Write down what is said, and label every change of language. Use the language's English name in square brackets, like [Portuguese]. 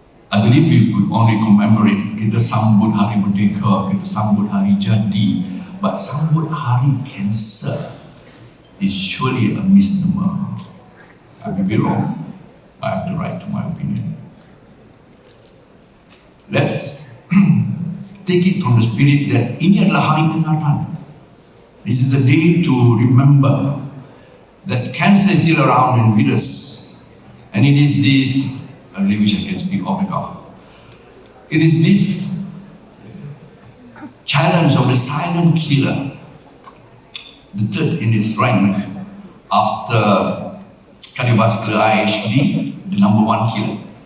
[English] I believe we could only commemorate, [Malay] kita sambut Hari Merdeka, kita sambut Hari Jadi, [English] but [Malay] sambut Hari Kanser [English] is surely a misnomer. I may be wrong. I have the right to my opinion. Let's take it from the spirit that [Malay] ini adalah hari peringatan. [English] This is a day to remember that cancer is still around and with us. And it is this, I really wish I can speak off the cuff. It is this challenge of the silent killer, the third in its rank after cardiovascular IHD, the number one killer.